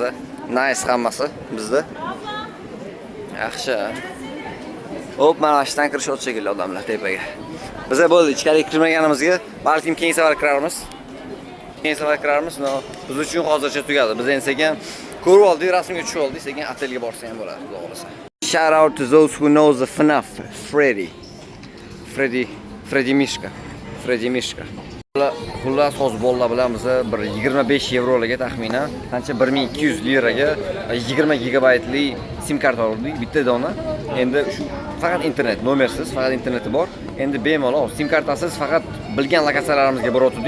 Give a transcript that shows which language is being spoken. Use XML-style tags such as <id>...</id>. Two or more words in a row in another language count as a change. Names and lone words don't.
<uz>Nice hammasi bizda. Yaxshi. Hop, mana ashdan kirishot shekilli odamlar tepaga. Biz bo'ldi ichkariga kirmaganimizga, balkim keyin safar kiramiz. No, biz uchun hozircha tugadi. Biz endi sekin ko'rib oldik, rasmga tushib oldik, sekin otelga borsa ham bo'ladi, xudo xolasa.</uz> <en>Shout out to those who knows the FNAF Freddy Mishka.</en> <uz>Xullas hozir bolalar bilan biz bir 25 yevrolarga taxminan qancha 1200 liraga 20 gigabaytli sim karta oldik bitta dona. Endi shu faqat internet, nomersiz, faqat interneti bor. Endi bemalol sim kartasiz faqat bilgan lokatsiyalarimizga borotdik.</uz>